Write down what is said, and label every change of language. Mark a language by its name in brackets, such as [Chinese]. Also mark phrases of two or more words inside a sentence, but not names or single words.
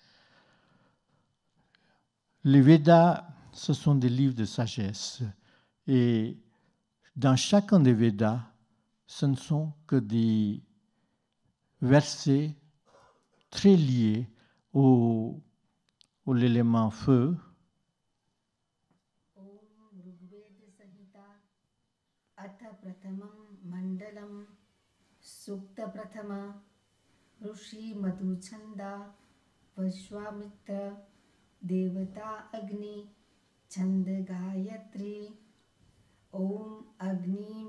[French] Les Védas, ce sont des livres de sagesse. Et dans chacun des Védas, ce ne sont que des versets très liés au l'élément feu. [Sanskrit] अथ प्रथमं मण्डलम् सूक्त प्रथम ऋषि मधुच्छन्द वश्वमित्र देवता अग्नि छन्द गायत्री ॐ अग्नि